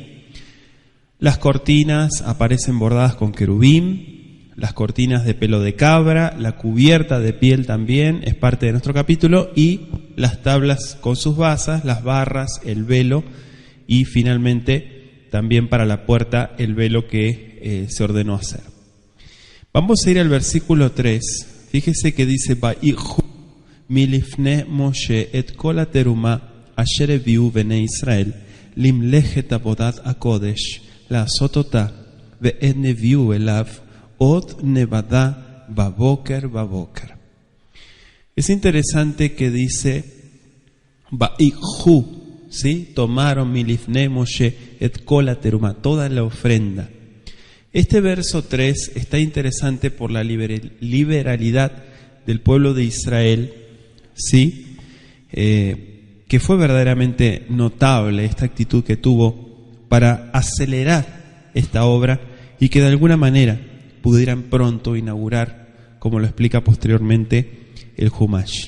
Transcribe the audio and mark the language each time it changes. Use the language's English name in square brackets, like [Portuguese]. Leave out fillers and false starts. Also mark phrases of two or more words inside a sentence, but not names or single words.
[Spanish] Las cortinas aparecen bordadas con querubín, las cortinas de pelo de cabra, la cubierta de piel también es parte de nuestro capítulo, y las tablas con sus basas, las barras, el velo, y finalmente también para la puerta el velo que se ordenó hacer. Vamos a ir al versículo 3. Fíjese que dice: [Hebrew] ויקחו מלפני משה את כל התרומה אשר הביאו בני ישראל למלאכת עבודת הקדש לעשות אותה, ואין הביאו אליו עוד נבדה בבוקר בבוקר. [Spanish] Es interesante que dice Vaihu, ¿sí? [Hebrew] Tomaron מלפני משה את כל התרומה, [Spanish] toda la ofrenda. Este verso 3 está interesante por la liberalidad del pueblo de Israel, ¿sí? Que fue verdaderamente notable esta actitud que tuvo para acelerar esta obra y que de alguna manera pudieran pronto inaugurar, como lo explica posteriormente el Humash.